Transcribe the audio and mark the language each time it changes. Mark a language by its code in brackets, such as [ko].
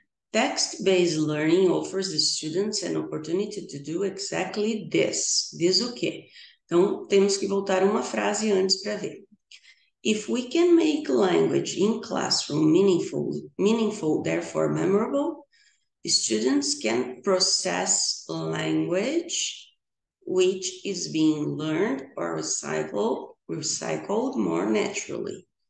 [en] Text-based learning offers the students an opportunity to do exactly this. [pt] Diz o quê? Então, temos que voltar uma frase antes para ver. [en] If we can make language in classroom meaningful, therefore memorable, students can process language which is being learned or recycled more naturally.